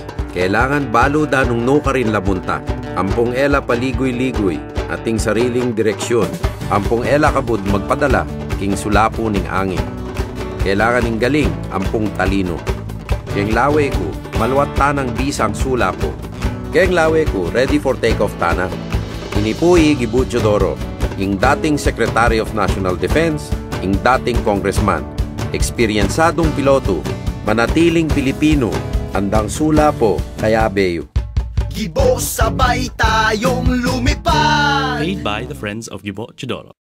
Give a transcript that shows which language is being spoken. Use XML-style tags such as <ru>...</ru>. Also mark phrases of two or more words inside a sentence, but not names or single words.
<pam>Kailangan balo danong no ka rin labunta. Ampong ela paligoy-ligoy, ating sariling direksyon. Ampong ela kabud magpadala, king sulapo ning angin. Kailangan ning galing, ampong talino. Keng lawe ko, maluwat tanang bisang sula po. Keng lawe ko,</pam> <en>ready for take-off tana.</en> <pam>Inipuy Igibo Chodoro, ing dating</pam> <en>Secretary of National Defense,</en> <pam>ing dating Congressman, eksperyensadong piloto, manatiling Pilipino, andang sula po, kaya beyo.</pam> <tl>Gibo, sabay tayong lumipad.</tl> <en>Paid by the Friends of Gibo Chodoro.</en>